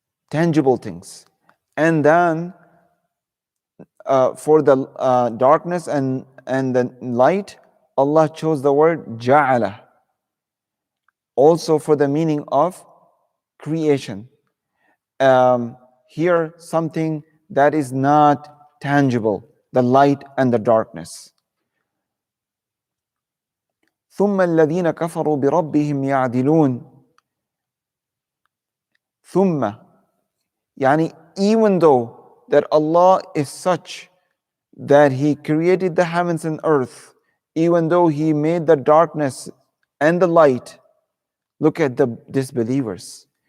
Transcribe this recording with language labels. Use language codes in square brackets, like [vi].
[en] Tangible things. And then for the darkness and the light, Allah chose the word ja'ala, also for the meaning of creation. Here, something that is not tangible, the light and the darkness. [ar] ثم الذين كفروا بربهم يعدلون. ثم, يعني [en] even though that Allah is such that He created the heavens and earth, even though He made the darkness and the light, look at the disbelievers.